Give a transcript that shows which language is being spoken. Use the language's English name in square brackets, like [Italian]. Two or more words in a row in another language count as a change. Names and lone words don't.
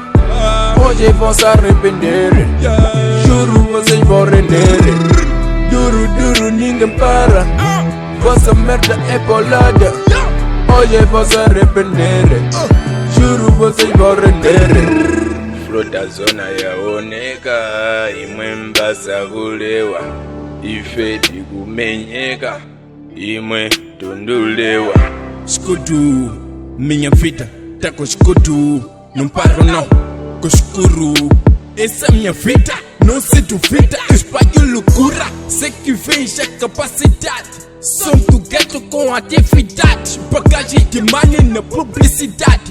[Portuguese] Hoje vão se arrepender, juro vocês vão render. Duro, duro, ninguém para, vossa merda é bolada. Hoje vão se arrepender, juro vocês vão render. Flow da zona [Nyanja] yaoneka, imwe mbasabulewa, ife tikumenyeka, imwe tundulewa. [Portuguese] Escudo, minha vida tá com escudo. Não paro não, com escuro. Essa é minha vida, não se duvida. Espalho loucura, sei que vejo a capacidade. Som do gueto com atividade. Bagagem de money na publicidade.